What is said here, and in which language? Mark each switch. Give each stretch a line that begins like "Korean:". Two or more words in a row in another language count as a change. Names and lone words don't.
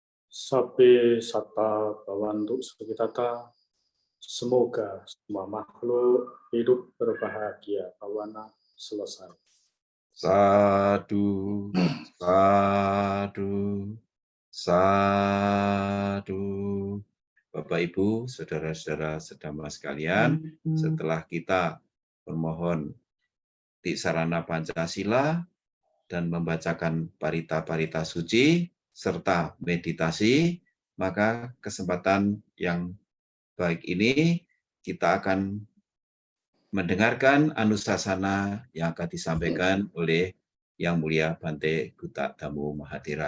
Pali: Sabbe satta bhavantu sukhitata.
Indonesian: Semoga semua makhluk hidup berbahagia. Bawana selesai.
Pali: Sadu, sadu, sadu.
Indonesian: Bapak, Ibu, saudara-saudara sedama sekalian, setelah kita bermohon Tiksarana Pancasila dan membacakan parita-parita suci serta meditasi, maka kesempatan yang baik ini kita akan mendengarkan anusasana yang akan disampaikan oleh Yang Mulia Bante Gutta Dhammo Mahathira.